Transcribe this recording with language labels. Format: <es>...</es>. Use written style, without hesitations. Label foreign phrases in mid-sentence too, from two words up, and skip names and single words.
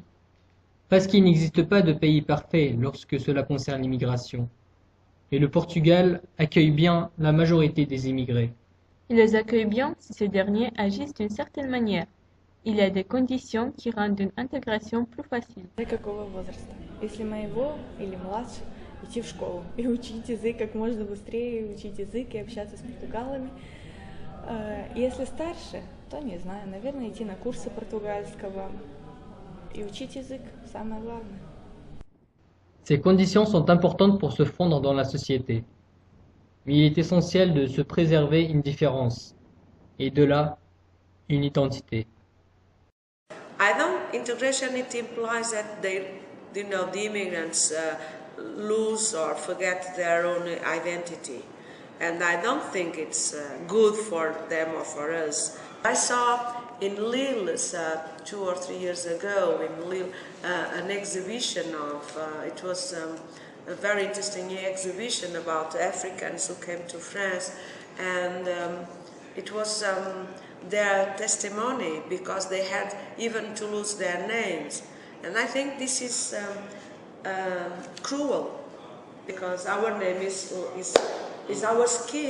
<fr>Parce qu'il n'existe pas de pays parfait lorsque cela concerne l'immigration. Et le Portugal accueille bien la majorité des immigrés. Il les accueille bien si ces derniers agissent d'une certaine manière. Il y a des conditions qui rendent une intégration plus facile.</fr> <ru>Какого возраста? Если моего или младше, идти в школу и учить язык как можно быстрее, учить язык и общаться с португалами. Если старше, то не знаю, наверное, идти на курсы португальского. Et учить язык, самое главное.</ru> <fr>Ces conditions sont importantes pour se fondre dans la société. Mais il est essentiel de se préserver une différence. Et de là, une identité.</fr> <en>I don't integration it implies that the immigrants lose or forget their own identity. And I don't think it's good for them or for us. I saw in Lille 2 or 3 years ago in Lille an exhibition of it was a very interesting exhibition about Africans who came to France, and it was their testimony because they had even to lose their names, and I think this is cruel because our name is our skin.</en>